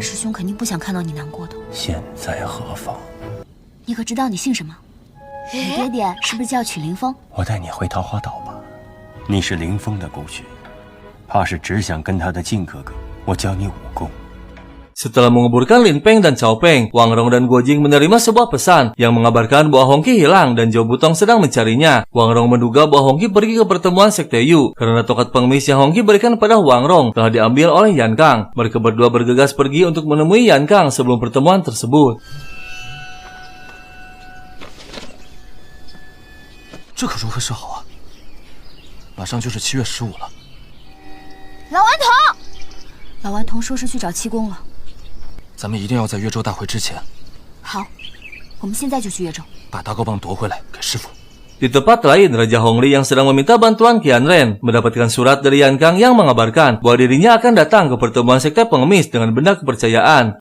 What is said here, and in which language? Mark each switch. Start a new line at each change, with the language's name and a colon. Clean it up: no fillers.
Chinese: 师兄肯定不想看到你难过的。现在何方？你可知道你姓什么？你爹爹是不是叫曲凌风？我带你回桃花岛吧。你是凌风的孤血，怕是只想跟他的靖哥哥。我教你武功。
Indonesian: Setelah menguburkan Lin Peng dan Cao Peng, Wang Rong dan Guo Jing menerima sebuah pesan yang mengabarkan bahwa Hongqi hilang dan Zhou Butong sedang mencarinya. Wang Rong menduga bahwa Hongqi pergi ke pertemuan Sekte Yu karena tongkat pengemis yang Hongqi berikan pada Wang Rong telah diambil oleh Yan Kang. Mereka berdua bergegas pergi untuk menemui Yan Kang sebelum pertemuan tersebut.
Chinese: 这可如何是好啊？马上就是7月15了。老顽童，老顽童说是去找七公了。咱们一定要在越州大会之前，好，我们现在就去越州，把大高棒夺回来给师傅。
Indonesian: Di tempat lain, Raja Hongli yang sedang meminta bantuan Qianren mendapatkan surat dari Yan Kang yang mengabarkan bahwa dirinya akan datang ke pertemuan sekte pengemis dengan benda kepercayaan.